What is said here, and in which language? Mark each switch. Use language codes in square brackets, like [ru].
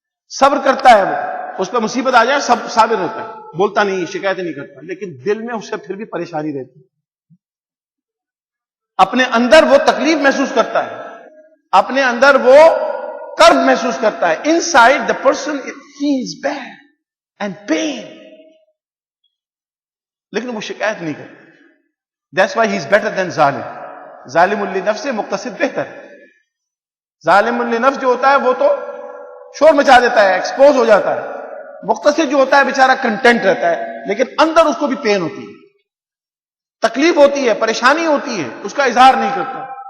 [ur] صبر کرتا ہے، وہ اس پہ مصیبت آ جائے سب صابر ہوتا ہے، بولتا نہیں، شکایتیں نہیں کرتا، لیکن دل میں اس سے پھر بھی پریشانی رہتی ہے. اپنے اندر وہ تکلیف محسوس کرتا ہے، اپنے اندر وہ کرب محسوس کرتا ہے. [en] inside the person feels bad and pain, [ur] لیکن وہ شکایت نہیں کرتا. [en] That's why he is better than ظالم. [ur] ظالم للنفس سے مقتصد بہتر ہے. ظالم للنفس جو ہوتا ہے وہ تو شور مچا دیتا ہے، ایکسپوز ہو جاتا ہے. مقتصد جو ہوتا ہے بیچارہ کنٹینٹ رہتا ہے، لیکن اندر اس کو بھی پین ہوتی ہے، تکلیف ہوتی ہے، پریشانی ہوتی ہے، اس کا اظہار نہیں کرتا.